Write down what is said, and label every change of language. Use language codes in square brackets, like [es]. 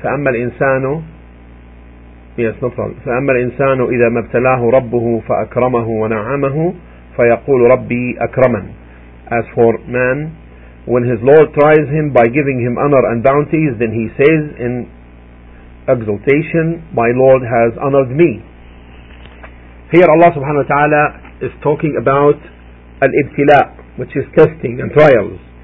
[ar] فأما الإنسان, [en] yes, no problem. [ar] فأما الإنسان إذا ما ابتلاه ربه فأكرمه ونعمه فيقول ربي أكرمن. [en] As for man, when his Lord tries him by giving him honor and bounties, then he says in exaltation, my Lord has honored me. Here Allah subhanahu wa ta'ala is talking about al-ibtila, which is testing and trials.